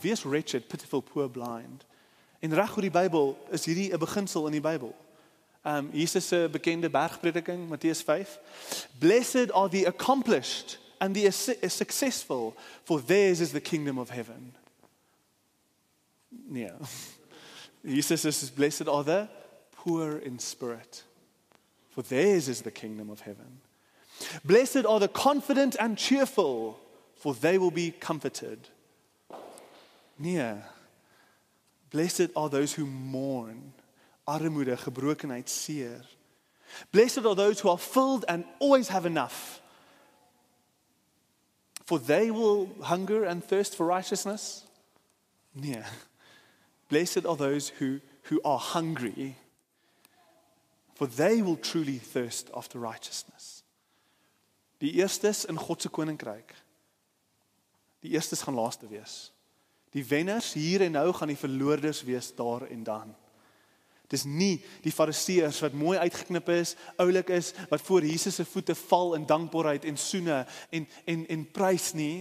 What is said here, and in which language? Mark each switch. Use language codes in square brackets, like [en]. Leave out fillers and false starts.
[en] Wees wretched, pitiful, poor, blind. [af] En reg oor die Bybel is hierdie 'n beginsel in die Bybel. Jesus se bekende bergprediking, Matteus 5. [en] Blessed are the accomplished and the successful, for theirs is the kingdom of heaven. Nee. Jesus is blessed are the poor in spirit, for theirs is the kingdom of heaven. Blessed are the confident and cheerful, for they will be comforted. Nee. Blessed are those who mourn, [af] armoede, gebrokenheid, seer. [en] Blessed are those who are filled and always have enough, for they will hunger and thirst for righteousness. Nee. Blessed are those who are hungry, for they will truly thirst after righteousness. [af] Die eerstes in God se koninkryk. Die eerstes gaan laaste wees. Die wenners hier en nou gaan die verloorders wees daar en dan. Dis nie die fariseërs wat mooi uitgeknip is, oulik is, wat voor Jesus se voete val in dankbaarheid en soene en prys nie.